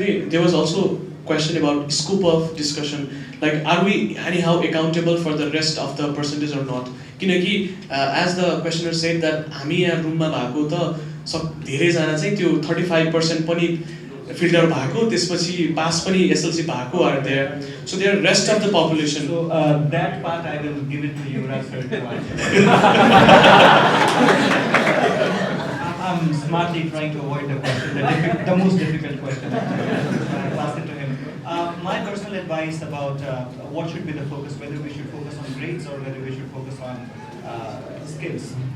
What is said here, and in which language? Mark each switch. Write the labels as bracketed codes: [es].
[en] There was also question about scope of discussion. Like, are we anyhow accountable for the rest of the percentage or not? [ne] किनकि [en] as the questioner said that [ne] हामी यहाँ रुममा भएको त धेरैजना चाहिँ त्यो 35% पनि फिल्टर भएको त्यसपछि पास पनि एसएलसी भएको [en] are there. So there are rest of the population. So that part I will give it to you, I'm smartly trying to avoid the question, the most difficult question. I pass it to him. My personal advice about what should be the focus, whether we should focus on grades or whether we should focus on skills.